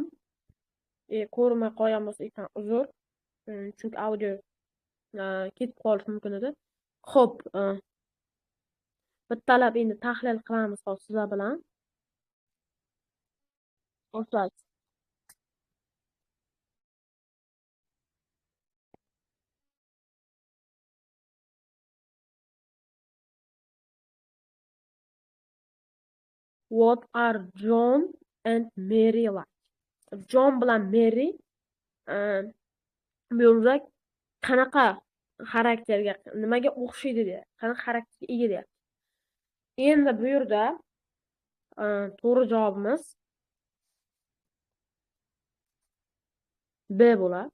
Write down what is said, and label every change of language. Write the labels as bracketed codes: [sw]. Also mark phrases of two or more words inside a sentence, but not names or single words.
[uz] Ko'rmay qolgan bo'lsa ekran uzr. Chunki audio ketib qolishi mumkin edi. Xo'p, bittalab endi tahlil qilamiz hozir sizlar bilan. Boshlaymiz. [en] What are John and Mary like? [uz] John bilan Mary bu yerda qanaqa xarakterga, nimaga o'xshaydi deyapti. Qanaqa xarakterga ega deyapti. Endi bu yerda to'g'ri javobimiz B bo'ladi.